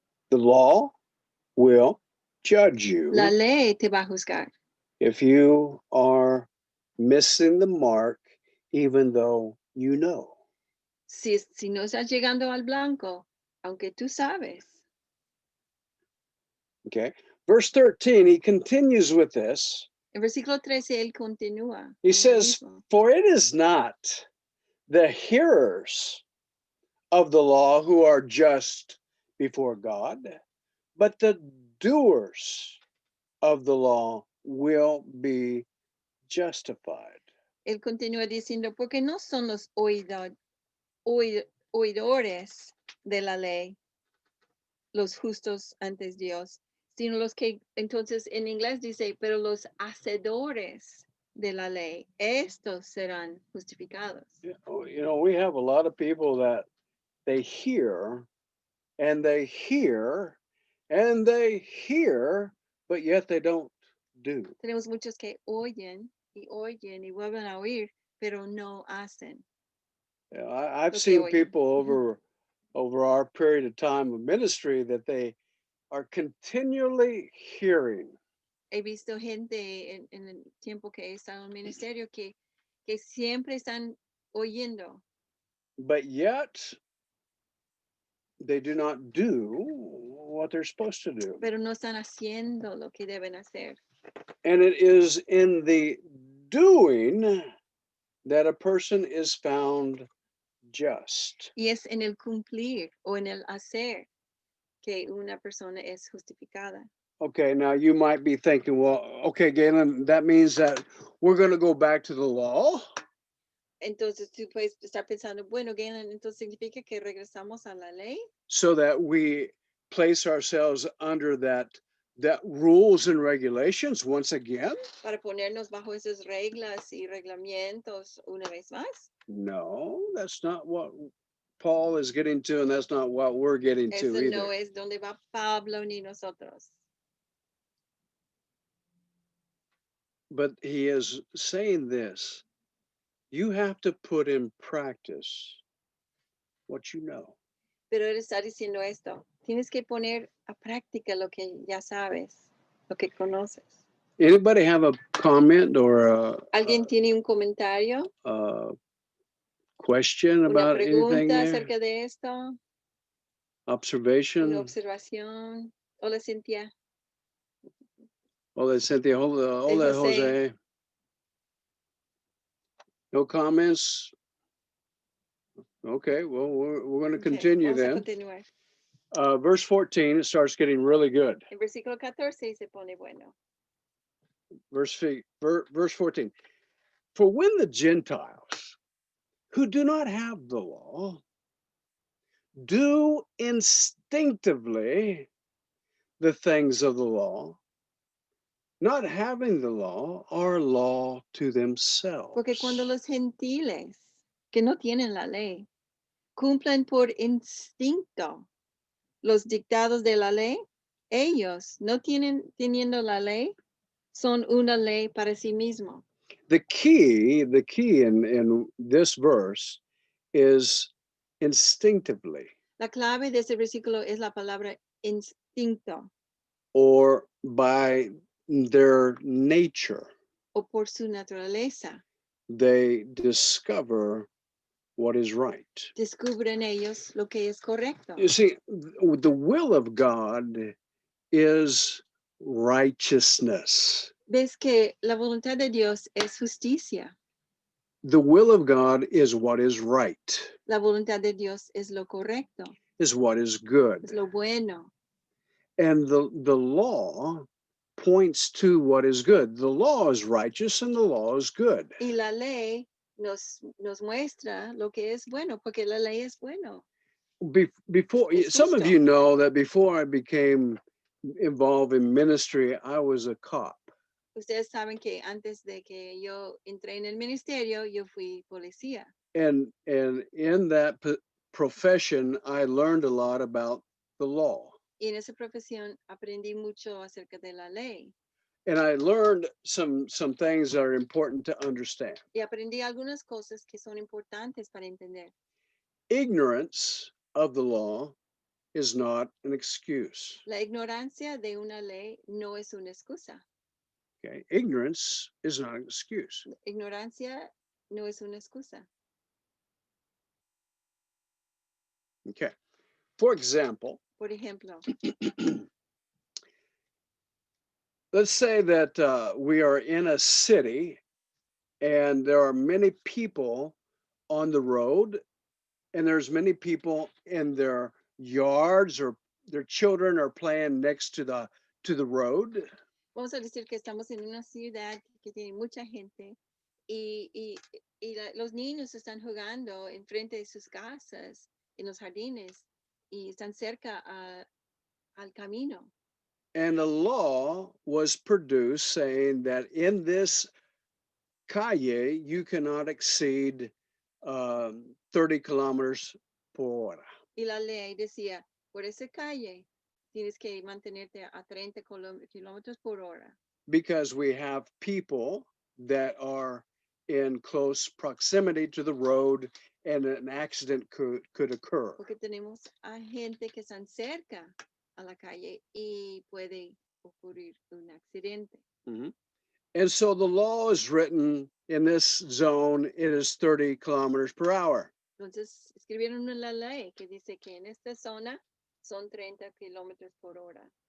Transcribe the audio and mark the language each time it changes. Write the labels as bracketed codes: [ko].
[en] The law will judge you. [es] La ley te va a juzgar. [en] If you are missing the mark, even though you know. [es] Si no estás llegando al blanco, aunque tú sabes. Okay. [en] Verse 13, he continues with this. [es] En versículo 13, él continúa. [en] He says, for it is not the hearers of the law who are just before God, but the doers of the law will be justified. [es] Él continúa diciendo, porque no son los oidores de la ley los justos ante Dios, sino los que, entonces en inglés dice, pero los hacedores de la ley, estos serán justificados. [en] You know, we have a lot of people that they hear and they hear and they hear, but yet they don't do. [es] Tenemos muchos que oyen y vuelven a oír, pero no hacen. [en] Yeah, I've seen people over our period of time of ministry that they are continually hearing. [es] He visto gente en el tiempo que he estado en el ministerio que siempre están oyendo. [en] But yet they do not do what they're supposed to do. [es] Pero no están haciendo lo que deben hacer. [en] And it is in the doing that a person is found just. [es] Y es en el cumplir o en el hacer que una persona es justificada. [en] Okay, now you might be thinking, well, okay, Galen, that means that we're going to go back to the law. [es] Entonces tú puedes estar pensando, bueno, Galen, entonces significa que regresamos a la ley [en] So that we place ourselves under that rules and regulations once again. [es] para ponernos bajo esas reglas y reglamentos una vez más. [en] No, that's not what Paul is getting to, and that's not what we're getting to [es] Eso [en] either. [es] no es donde va Pablo ni nosotros. [en] But he is saying this: you have to put in practice what you know. [es] Pero él está diciendo esto, tienes que poner a práctica lo que ya sabes, lo que conoces. [en] Anybody have a comment or [es] ¿Alguien tiene un comentario, [en] a question [es] una [en] about anything there? [es] acerca de esto, una [en] Observation? [es] observación? Hola, Cintia. Hola, Cynthia. Hola, Jose. [en] No comments? Okay, well, we're going to Okay, continue [es] vamos a [en] then. [es] continuar. [en] Verse 14, it starts getting really good. [es] En versículo 14 se pone bueno. [en] Verse 14. For when the Gentiles who do not have the law do instinctively the things of the law, not having the law, are law to themselves. [es] Porque cuando los gentiles que no tienen la ley cumplen por instinto los dictados de la ley, ellos no teniendo la ley, son una ley para sí mismo. [en] The key in this verse is instinctively, [es] La clave de ese versículo es la palabra instinto [en] or by their nature. [es] o por su naturaleza. [en] They discover what is right. [es] Descubren ellos lo que es correcto. [en] You see, the will of God is righteousness. [es] Ves que la voluntad de Dios es justicia. [en] The will of God is what is right, [es] La voluntad de Dios es lo correcto, [en] is what is good. [es] es lo bueno. [en] And the law points to what is good. The law is righteous and the law is good. [es] Y la ley nos muestra lo que es bueno, porque la ley es bueno. [en] Before, [es] Es [en] some of [es] justo. [en] you know that before I became involved in ministry, I was a cop. [es] Ustedes saben que antes de que yo entré en el ministerio, yo fui policía. [en] And in that profession, I learned a lot about the law. [es] Y en esa profesión aprendí mucho acerca de la ley. [en] And I learned some things that are important to understand. [es] Y aprendí algunas cosas que son importantes para entender. [en] Ignorance of the law is not an excuse. [es] La ignorancia de una ley no es una excusa. [en] Okay, ignorance is not an excuse. [es] Ignorancia no es una excusa. [en] Okay, for example, [es] Por ejemplo, [en] let's say that we are in a city and there are many people on the road and there's many people in their yards or their children are playing next to the road. [es] vamos a decir que estamos en una ciudad que tiene mucha gente y los niños están jugando enfrente de sus casas, en los jardines, y están cerca al camino. [en] And a law was produced saying that in this calle, you cannot exceed 30 kilometers per hora. [es] Y la ley decía, por esa calle tienes que mantenerte a 30 kilómetros por hora. [en] Because we have people that are in close proximity to the road and an accident could occur. [es] Porque tenemos a gente que están cerca a la calle y puede ocurrir un accidente. Mhm. [en] And so the law is written in this zone, it is 30 kilometers per hour. [es] Entonces escribieron una ley que dice que en esta zona son 30 kilómetros por hora.